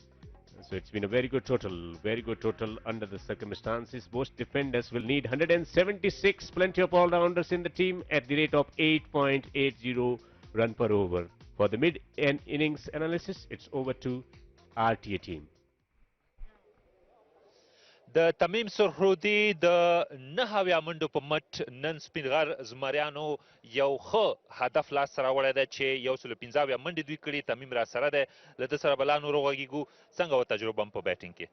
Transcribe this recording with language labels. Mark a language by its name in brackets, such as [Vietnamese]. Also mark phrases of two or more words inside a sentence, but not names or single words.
[English] So So it's been a very good total under the circumstances. Most defenders will need 176, plenty of all-rounders in the team at the rate of 8.80 run per over. For the mid-end innings analysis, it's over to RTA team. [Pashto] د تمیم سرخرودي د 9 منډو په مټ نن سپین غر زمریانو یو ښه هدف لاسته راوړی دی چې 115 منډې دوی کړي. تمیم را سره دی، له ده سره به لا نور وغږیږو. څنګه وه تجربه په بیټینګ کې؟